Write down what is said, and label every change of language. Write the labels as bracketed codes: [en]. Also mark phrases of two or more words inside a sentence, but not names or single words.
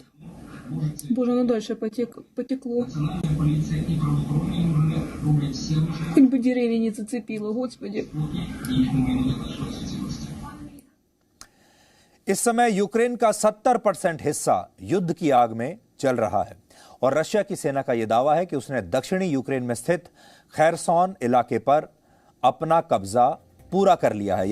[ru] Боже, оно дальше потекло. Хоть бы деревья не зацепило, Господи. [hi] इस समय यूक्रेन का 70% हिस्सा युद्ध की आग में जल रहा है और रशिया की सेना का यह दावा है कि उसने दक्षिणी यूक्रेन में स्थित खैरसॉन इलाके पर अपना कब्जा पूरा कर लिया है।